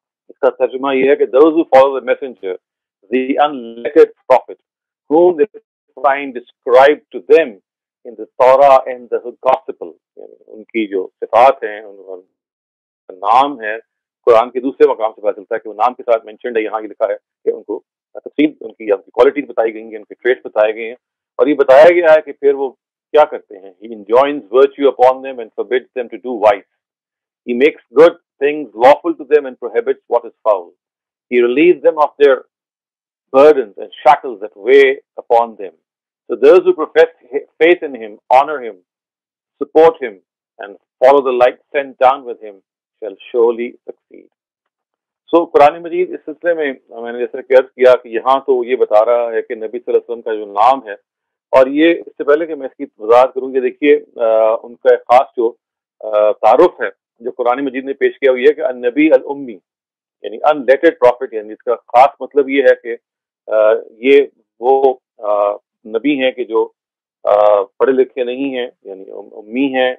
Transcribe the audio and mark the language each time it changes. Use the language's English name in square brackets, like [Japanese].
[Hindi] इसका तर्जुमा ये है कि [English] those who follow the messenger, the unlettered prophet, whom they find described to them in the Torah and the Gospel, [Hindi] उनकी जो सिफात हैं, उनका नाम है, कुरान के दूसरे मकाम से पता चलता है कि वो नाम के साथ मेंशन्ड है। यहाँ ये लिखा है कि उनको तफसील उनकी क्वालिटीज बताई गई हैं, उनके ट्रेट्स बताए गए हैं, और ये बताया गया है कि फिर वो क्या करते हैं। [English] He enjoins virtue upon them and forbids them to do vice. He makes good things lawful to them and prohibits what is foul. He relieves them of their burdens and shackles that weigh upon them. So those who profess faith in him, honor him, support him, and follow the light sent down with him shall surely succeed. [Hindi] So Quran मजीद इस सिलसिले में मैंने जैसे अर्ज किया कि यहाँ तो ये बता रहा है कि नबी सल्लल्लाहु अलैहि वसल्लम का जो नाम है, और ये इससे पहले कि मैं इसकी वजाहत करूँ, ये देखिए उनका खास जो तारुफ है जो कुरान मजीद ने पेश किया हुआ है कि [Arabic] अन्नबी अल उम्मी, [Hindi] यानी अनलेटेड प्रॉफिट, यानी इसका खास मतलब ये है कि ये वो नबी हैं कि जो पढ़े लिखे नहीं हैं, यानी उम्मी हैं।